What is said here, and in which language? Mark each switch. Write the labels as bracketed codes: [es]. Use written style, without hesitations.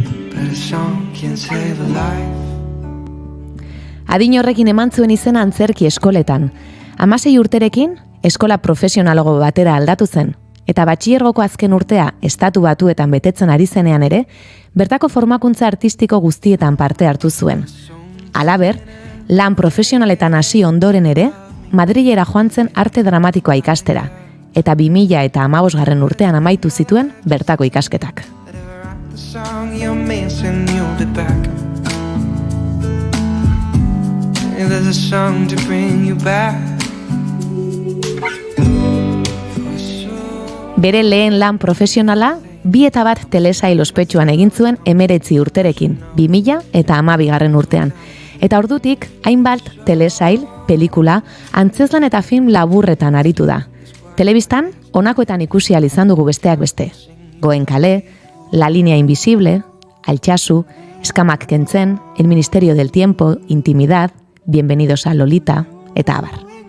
[en] But a song can save a life. [eu] Adin horrekin eman zuen izena antzerki eskoletan. 16 urterekin, eskola profesionalago batera aldatu zen, eta batxillergoko azken urtea estatu batuetan betetzen ari zenean ere, bertako formakuntza artistiko guztietan parte hartu zuen. Halaber, lan profesionaletan hasi ondoren ere, Madrilera joan zen arte dramatikoa ikastera, eta 2015 urtean amaitu zituen bertako ikasketak. [en] The song you're missing, you'll be back. There's a song to bring you back. [eu] Bere lehen lan profesionala, 2 telesail ospetsuan egin zuen 19 urterekin, 2012 urtean. Eta ordutik, hainbat telesail, pelikula, antzezlan eta film laburretan aritu da. Telebistan, honakoetan ikusi ahal izan dugu besteak beste. Goenkale, La línea invisible, Altsasu, Eskamak kentzen, El ministerio del tiempo, Intimidad, Bienvenidos a Lolita, eta abar.